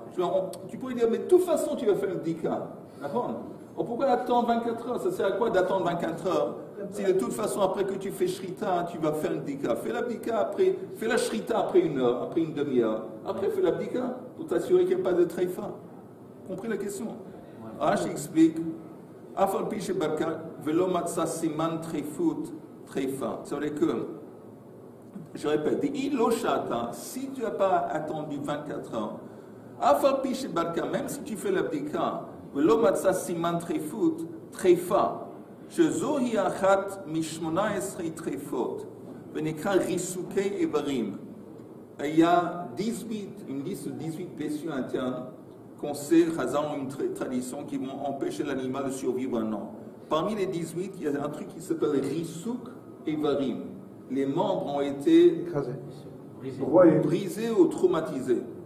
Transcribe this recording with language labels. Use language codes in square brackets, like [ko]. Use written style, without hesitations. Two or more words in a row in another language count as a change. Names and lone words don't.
[fr] Tu pourrais dire, mais de toute façon tu vas faire une bdika. Pourquoi attendre 24 heures? Ça sert à quoi d'attendre 24 heures? Si de toute façon, après que tu fais shrita, tu vas faire une bdika. Fais la bdika après, fais la shrita après une heure, après une demi-heure. Après, fais la bdika pour t'assurer qu'il n'y a pas de treifa. Compris la question? Rashi explique. [he] אף על פי שבדקה ולא מצא סימן טריפות טריפה. [fr] Ça veut dire que, je répète, si tu n'as pas attendu 24 heures, [he] אף על פי שבדקה, [fr] même si tu fais la bdika, [he] ולא מצא סימן טרפות, טרפה, שזוהי אחת מ-18 טרפות, ונקרא ריסוקי איברים. [fr] Il y a une liste de 18 blessures internes qu'on sait, Chazal ont une tradition qui vont empêcher l'animal de survivre un an. Parmi les 18, il y a un truc qui s'appelle [he] ריסוק איברים. [fr] Les membres ont été brisés ou traumatisés.